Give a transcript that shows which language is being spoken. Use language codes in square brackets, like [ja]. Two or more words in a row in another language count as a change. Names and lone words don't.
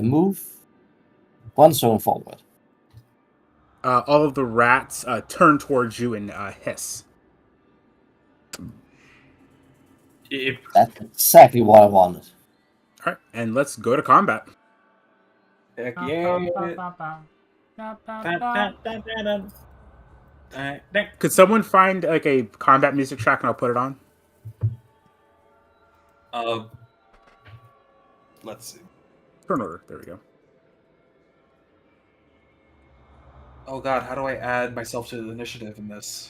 [en] Move one zone forward. All of the rats turn towards you and hiss. If That's exactly what I wanted. All right, and let's go to combat. heck Ba, yeah. ba, ba, ba. Ba, ba, Dun, ba. dun, dun, dun, dun. Could someone find like a combat music track and I'll put it on? Uh, let's see. Turn order. There we go. Oh god, how do I add myself to the initiative in this?